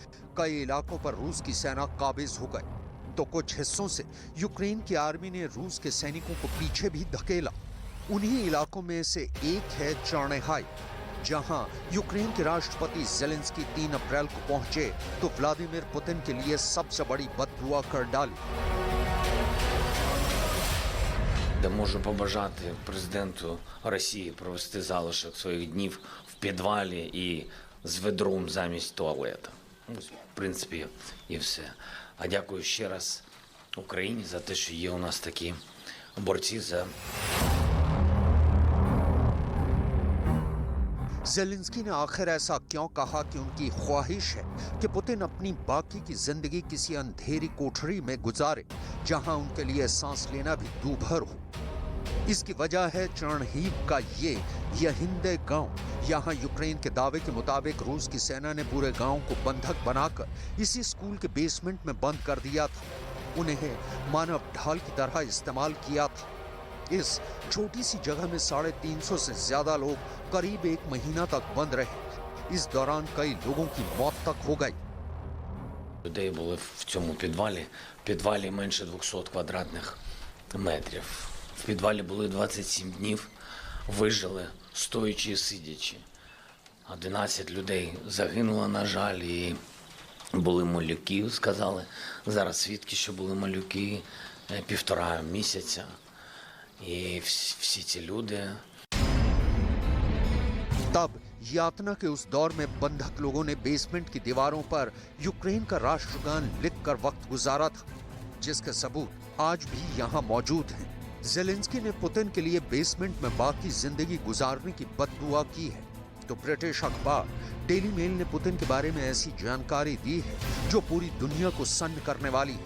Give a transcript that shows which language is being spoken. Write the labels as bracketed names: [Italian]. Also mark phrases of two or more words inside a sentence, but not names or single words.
[Hindi] कई इलाकों पर रूस की सेना काबिज हो गई, तो कुछ हिस्सों से यूक्रेन की आर्मी ने रूस के सैनिकों को पीछे भी धकेला। उन्हीं इलाकों में से एक है चर्निहाई, जहां यूक्रेन के राष्ट्रपति ज़ेलेंस्की 3 अप्रैल को पहुंचे तो व्लादिमीर पुतिन के लिए सबसे बड़ी बददुआ कर डाली। [Ukrainian] Де можу побажати президенту Росії провести залишок своїх днів в підвалі і з ведром замість туалета. Ось, в принципі, і все. А дякую ще раз Україні за те, що є у нас такі борці за... [Hindi] ज़ेलेंस्की ने आखिर ऐसा क्यों कहा कि उनकी ख्वाहिश है कि पुतिन अपनी बाकी की जिंदगी किसी अंधेरी कोठरी में गुजारे, जहां उनके लिए सांस लेना भी दूभर हो। इसकी वजह है चर्निहिव का ये यहिंदे गांव। यहाँ यूक्रेन के दावे के मुताबिक रूस की सेना ने पूरे गांव को बंधक बनाकर इसी स्कूल के बेसमेंट में बंद कर दिया था। उन्हें मानव ढाल की तरह इस्तेमाल किया था। इस छोटी सी जगह में 350 से ज्यादा लोग करीब 1 महीना तक बंद रहे। इस दौरान कई लोगों की मौत तक हो गई। [Ukrainian] Людей були в цьому підвалі. В підвалі менше 200 квадратних метрів. В підвалі були 27 днів, вижили стоячи і сидячи. 11 людей загинуло, на жаль, і були малюки, сказали. Зараз свідки, що були малюки 1,5 місяця. І всі ці люди... [Hindi] तब यातना के उस दौर में बंधक लोगों ने बेसमेंट की दीवारों पर यूक्रेन का राष्ट्रगान लिखकर वक्त गुजारा था, जिसके सबूत आज भी यहाँ मौजूद हैं। ज़ेलेंस्की ने पुतिन के लिए बेसमेंट में बाकी जिंदगी गुजारने की बददुआ की है, तो ब्रिटिश अखबार डेली मेल ने पुतिन के बारे में ऐसी जानकारी दी है जो पूरी दुनिया को सन्न करने वाली है।